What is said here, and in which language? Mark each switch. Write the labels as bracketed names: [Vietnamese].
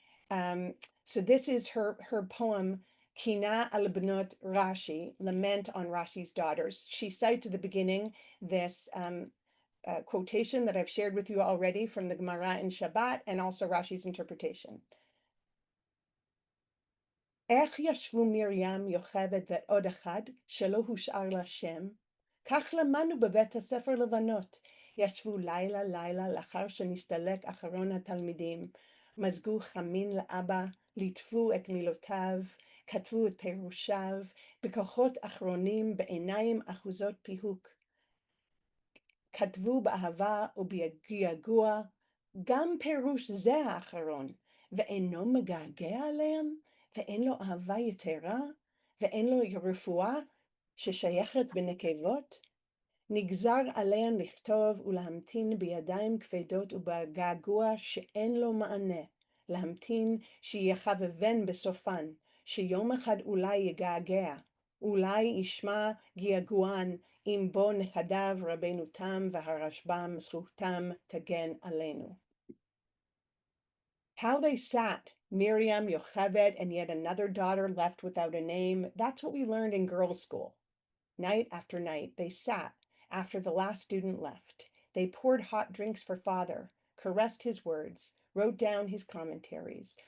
[English] So this is her poem, Kina al Bnot Rashi, Lament on Rashi's Daughters. She cites at the beginning this quotation that I've shared with you already from the Gemara in Shabbat, and also Rashi's interpretation. [Hebrew] איך ישבו מרים, יוכבד ועוד אחד שלא הושאר לה שם? כך למדנו בבית הספר לבנות. ישבו לילה לאחר שנסתלק אחרון התלמידים. מזגו חמין לאבא, ליטפו את מילותיו, כתבו את פירושיו, בכוחות אחרונים בעיניים אחוזות פיהוק. כתבו באהבה ובגעגוע, גם פירוש זה האחרון, ואינו מגעגע עליהם? ואין לו אהבה יתרה, ואין לו רפואה ששייכת בנקבות, נגזר עליהן לכתוב ולהמתין בידיים כבדות ובגעגוע שאין לו מענה, להמתין שיחבבן בסופן, שיום אחד אולי יגעגע, אולי ישמע געגוען, אם בו נכדיו רבנו תם והרשב"ם זכותם תגן עלינו. [English] How they sat, Miriam, Yocheved, and yet another daughter left without a name. That's what we learned in girls' school. Night after night, they sat after the last student left. They poured hot drinks for father, caressed his words, wrote down his commentaries.